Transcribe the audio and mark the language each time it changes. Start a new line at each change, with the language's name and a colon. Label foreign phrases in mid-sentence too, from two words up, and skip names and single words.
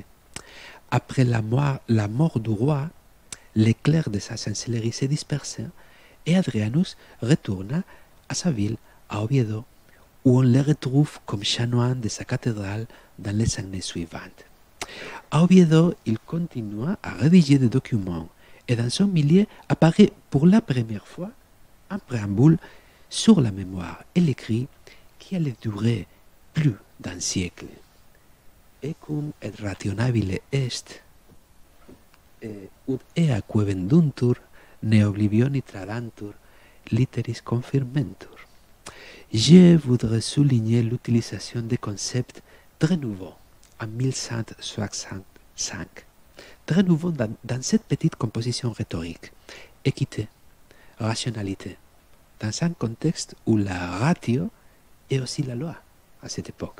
French: Après la mort du roi, les clercs de sa chancellerie se dispersèrent et Adrianus retourna à sa ville, à Oviedo, où on le retrouve comme chanoine de sa cathédrale dans les années suivantes. À Oviedo, il continua à rédiger des documents et dans son milieu apparaît pour la première fois un préambule sur la mémoire et l'écrit qui allait durer plus d'un siècle.
Latin: Ecum et rationabile est, ut eaque vendutur ne oblivioni tradantur, litteris confirmentur.
French: Je voudrais souligner l'utilisation des concepts très nouveaux en 1165. Très nouveaux dans cette petite composition rhétorique. Équité, rationalité, dans un contexte où la ratio est aussi la loi à cette époque.